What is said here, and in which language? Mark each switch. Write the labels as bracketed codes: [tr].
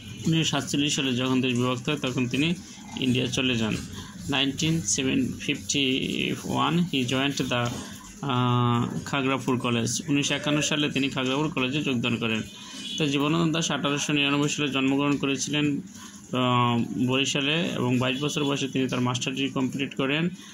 [bn] 1947 সালে যখন দেশ বিভক্ত হয় তখন তিনি ইন্ডিয়া চলে যান। [en] 1951 he joined the Kharagpur college. [bn] 1951 সালে তিনি খাগড়াপুর কলেজে যোগদান করেন। তো জীবনানন্দ দাশ 1899 সালে জন্মগ্রহণ করেছিলেন বরিশালে এবং 22 বছর বয়সে তিনি তার মাস্টার ডিগ্রি কমপ্লিট করেন।